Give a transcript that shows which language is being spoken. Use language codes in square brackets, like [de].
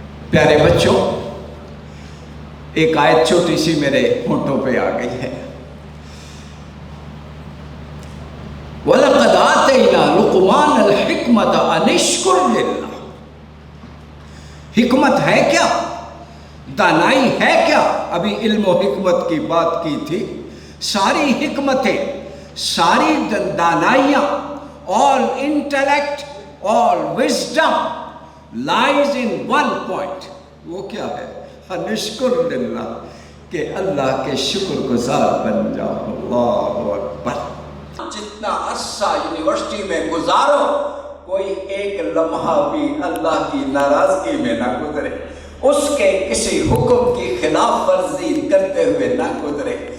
[ur] پیارے بچوں، ایک آیت چھوٹی سی میرے ہونٹوں پہ آ گئی ہے. [ar] وَلَقَدْ آتَيْنَا لُقْمَانَ الْحِكْمَةَ أَنِ اشْكُرْ لِلَّهِ. [ur] حکمت ہے کیا؟ دانائی ہے کیا؟ ابھی علم و حکمت کی بات کی تھی. ساری حکمتیں، ساری دانائیاں، [en] all intellect, all wisdom lies in one point. [ur] وہ کیا ہے؟ [ar] أَنِ اشْكُرْ لِلَّهِ، [ur] کہ اللہ کے شکر گزار بن جاؤ. اللہ اکبر. جتنا عرصہ یونیورسٹی میں گزارو کوئی ایک لمحہ بھی اللہ کی ناراضگی میں نہ گزرے، اس کے کسی حکم کی خلاف ورزی کرتے ہوئے نہ گزرے.